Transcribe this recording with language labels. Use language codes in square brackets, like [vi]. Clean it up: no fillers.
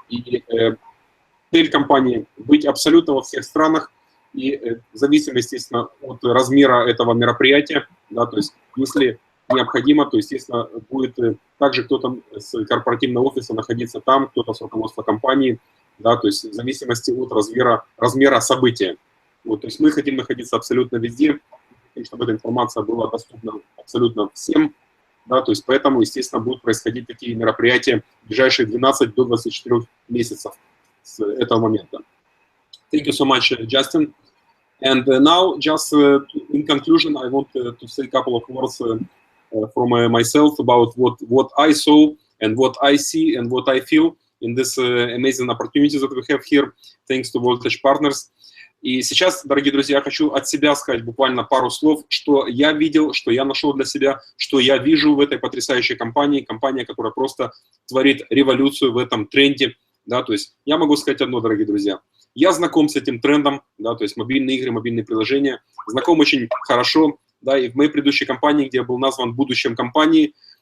[ru] И цель компании – быть абсолютно во всех странах, и в зависимости, естественно, от размера этого мероприятия, да, то есть если необходимо, то, естественно, будет также кто-то с корпоративного офиса находиться там, кто-то с руководства компании, да, то есть в зависимости от размера события. Вот, то есть мы хотим находиться абсолютно везде, чтобы эта информация была доступна абсолютно всем, да, то есть поэтому, естественно, будут происходить такие мероприятия в ближайшие 12 до 24 месяцев с этого момента. [en] Thank you so much, Justin. And now, just in conclusion, I want to say a couple of words from myself about what I saw and what I see and what I feel in this amazing opportunities that we have here, thanks to Voltage Partners. [ru] И сейчас, дорогие друзья, я хочу от себя сказать буквально пару слов, что я видел, что я нашел для себя, что я вижу в этой потрясающей компании, компания, которая просто творит революцию в этом тренде, да, то есть я могу сказать одно, дорогие друзья, я знаком с этим трендом, да, то есть мобильные игры, мобильные приложения, знаком очень хорошо, да, и в моей предыдущей компании, где я был назван будущим компанией,